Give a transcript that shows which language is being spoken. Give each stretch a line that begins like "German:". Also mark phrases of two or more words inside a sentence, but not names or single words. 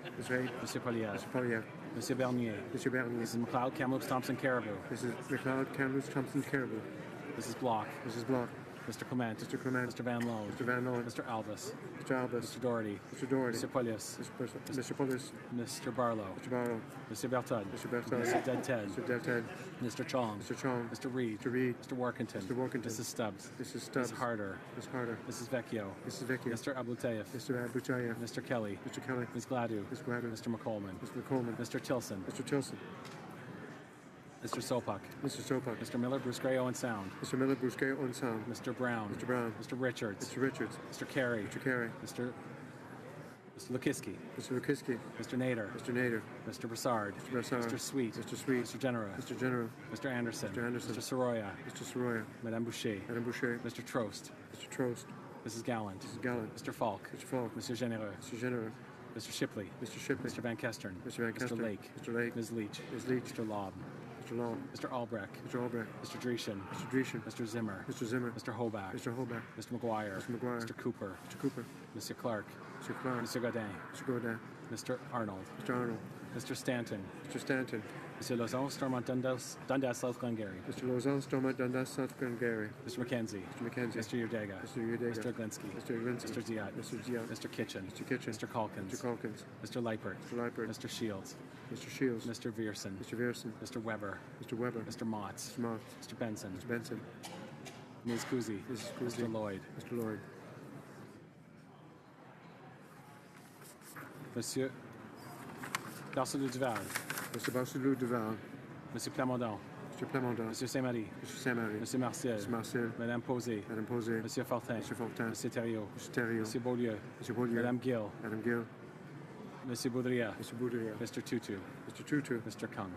English: Dupre. Monsieur Poilievre. Mr. Poilievre. Monsieur Bernier. Mr. Bernier. Mrs. McLeod, Kamloops, Thompson, Caribou. Mrs. McLeod, Kamloops, Thompson, Caribou. Mrs. Block. Mrs. Block. Mr. Clement. Mr. Clement. Mr. Van Loan. Mr. Van Loan. Mr. Albus. Mr. Albus. Mr. Doherty. Mr. Doherty. Mr. Polius. Mr. Polius. Mr. Barlow. Mr. Barlow. Mr. Bertud. Mr. Bertud. Mr. Dead Ted. Mr. Dead Ted. Mr. Chong. Mr. Chong. Mr. Reed. Mr. Reed. Mr. Workington. Mr. Workington. Mrs. Stubbs. Mrs. Stubbs. Mrs. Harder. Ms. Harder. Mrs. Vecchio. Mrs. Vecchio. Mr. Abutayev. Mr. Abutayev. Mr. Kelly. Mr. Kelly. Ms. Gladue. Ms. Gladue. Mr. McColeman. Mr. McColeman. Mr. Tilson. Mr. Tilson. Mr. Sopak. Mr. Sopak. Mr. Miller, Bruce Gray, Owen Sound. Mr. Miller, Bruce Gray, Owen Sound. Mr. Brown. Mr. Brown. Mr. Richards. Mr. Richards. Mr. Carey. Mr. Carey. Mr. Lukiski. Mr. Lukiski. Mr. Nader. Mr. Nader. Mr. Brassard. Mr. Brassard. Mr. Sweet. Mr. Sweet. Mr. Genera. Mr. Genera. Mr. Anderson. Mr. Anderson. Mr. Soroya. Mr. Soroya. Madame Boucher. Madame Boucher. Mr. Trost. Mr. Trost. Mrs. Gallant. Mrs. Gallant. Mr. Falk. Mr. Falk. Mr. Genereux. Mr. Genereux. Mr. Shipley. Mr. Shipley. Mr. Van Kestern. Mr. Van Kestern. Mr. Lake. Mr. Lake. Ms. Leach. Ms. Leach. Mr. Lobb. Mr. Long. Mr. Albrecht. Mr. Albrecht. Mr. Dreeshen. Mr. Dreeshen. Mr. Zimmer. Mr. Zimmer. Mr. Hoback. Mr. Hoback. Mr. McGuire. Mr. McGuire. Mr. Cooper. Mr. Cooper. Mr. Clark. Mr. Clark. Mr. Godin. Mr. Godin. Mr. Arnold. Mr. Arnold. Mr. Stanton. Mr. Stanton. Mr. Lausanne, Stormont, Dundas, South Glengarry. Mr. Lausanne, Stormont, Dundas, South Glengarry. Mr. McKenzie. Mr. McKenzie. Mr. Yurdega. Mr. Yurdega. Mr. Glinsky. Mr. Glinsky. Mr. Ziad. Mr. Ziad. Mr. Kitchen. Mr. Kitchen. Mr. Calkins. Mr. Calkins. Mr. Leipert. Mr. Leipert. Mr. Shields. Mr. Shields. Mr. Vierson. Mr. Vierson. Mr. Weber. Mr. Weber. Mr. Motts. Mr. Mott. Mr. Benson. Mr. Benson. Ms. Kuzi. Mrs. Kuzi. Mr. Lloyd. Mr. Lloyd. Monsieur Barcelou Duval. Mr. Barcelou Duval. Monsieur Plamondon. Mr. Plamondon. Monsieur Saint-Marie. Mr. Saint-Marie. Monsieur Martial. Mr. Martial. Madame Posé. Madame Posé. Monsieur Fortin. Monsieur Fortin. Monsieur Thériault. Mr. Thériault. Monsieur Beaulieu. Monsieur Beaulieu. Madame Gill. Madame Gill. Monsieur Boudria. Mr. Boudria. Mr. Tutu. Mr. Tutu. Mr. Kung.